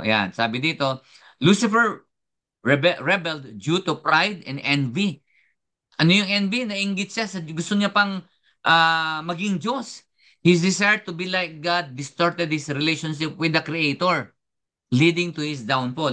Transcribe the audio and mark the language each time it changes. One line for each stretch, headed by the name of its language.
Filipino: Ayan, sabi dito,
English: Lucifer rebelled due to pride and envy.
Filipino: Ano yung envy? Nainggit siya sa gusto niya pang maging Diyos.
English: His desire to be like God distorted his relationship with the Creator, leading to his downfall.